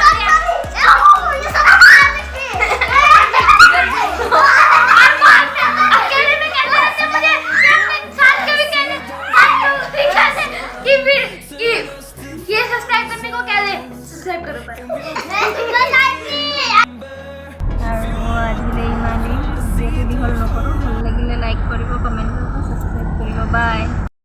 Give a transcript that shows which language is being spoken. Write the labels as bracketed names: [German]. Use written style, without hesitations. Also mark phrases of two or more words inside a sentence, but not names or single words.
[Hindi] अकेले में कहते रहते मुझे साथ के भी कहने कि ये सब्सक्राइब करने को कह दे सब्सक्राइब करो पर [Assamese] আৰু আজিলৈ ইমানেই। ভিডিঅ'টো দীঘল নকৰোঁ, ভাল লাগিলে লাইক কৰিব, কমেণ্ট কৰিব, ছাবস্ক্ৰাইব কৰিব। বাই।